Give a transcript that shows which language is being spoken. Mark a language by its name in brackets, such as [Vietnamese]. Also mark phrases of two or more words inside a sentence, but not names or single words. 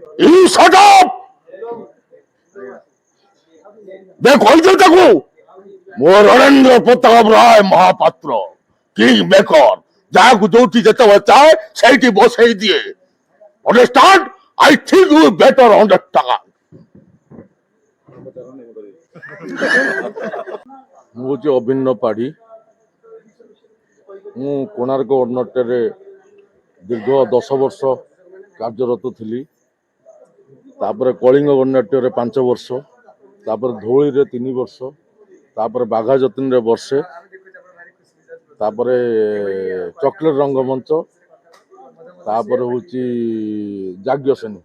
[English] You shut up! [Odia] କହିଛୁ ତାକୁ ମୋ ରଣେନ୍ଦ୍ର ପ୍ରତାପ ରାୟ ମହାପାତ୍ର [English] king maker [Odia] ଯାହାକୁ ଯୋଉଠି ଯେତେବେଳେ ଚାहे ସେଇଠି ବସେଇ ଦିଏ। [English] Understand? I think you better understand. [Odia] ମୁଁ ହଉଛି ଅଭିନ୍ନ ପାଢୀ। ମୁଁ କୋଣାର୍କ ଅର୍ଣ୍ଣଟରେ ଦୀର୍ଘ 10 ବର୍ଷ କାର୍ଯ୍ୟରତ ଥିଲି। ତାପରେ କଳିଙ୍ଗ ଗଣନାଟ୍ୟରେ 5 ବର୍ଷ, ତାପରେ ଧଉଳିରେ 3 ବର୍ଷ, ତାପରେ ବାଘା ଯତୀନରେ ବର୍ଷେ, ତାପରେ ଚକଲେଟ ରଙ୍ଗମଞ୍ଚ, ତାପରେ ହଉଛି ଯାଜ୍ଞସେନୀ।